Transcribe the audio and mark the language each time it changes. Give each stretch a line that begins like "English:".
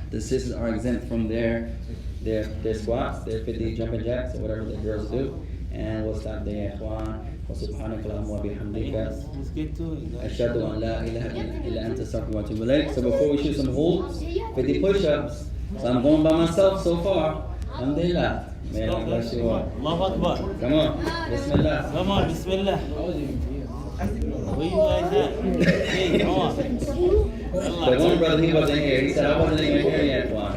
English: The sisters are exempt from their squats, their 50 jumping jacks, or whatever the girls do. And we'll stop there, ikhwan.
Arabic: وسبحانك اللهم وبحمدك
English: Let's get to it.
Arabic: أشهد أن لا إله إلا أنت أستغفرك وأتوب إليك.
English: So before we shoot some holds, 50 push-ups. So I'm going by myself so far. Alhamdulillah. May Allah bless you all. Allahu Akbar. Come on. Bismillah. Come on, Bismillah. Where you guys at? Hey, come on. The one brother, he wasn't here. He said, I wasn't even here yet, Juan.